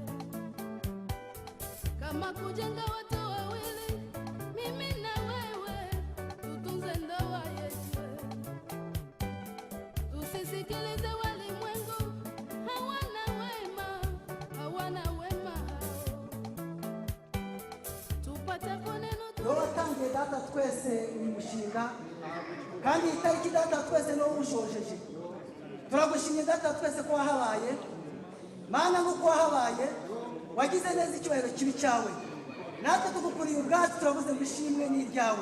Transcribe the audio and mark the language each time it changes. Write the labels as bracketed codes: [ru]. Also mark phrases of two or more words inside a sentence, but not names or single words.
[sw] Kama kujenga watu wawili, mimi na wewe, tutunze ndoa yetu. Tusisikilize walimwengu, hawana wema, hawana wema hao. Tupate kuneno [rw] watangiye data twese umushinga kandi itariki data twese no ushojeje. Turagushimye data twese ko wahabaye, mana nuko wahabaye, wagize neza icyubahiro kibi cyawe. Natwe tugukuriye ubwacu turavuze bishimwe n'iryawe.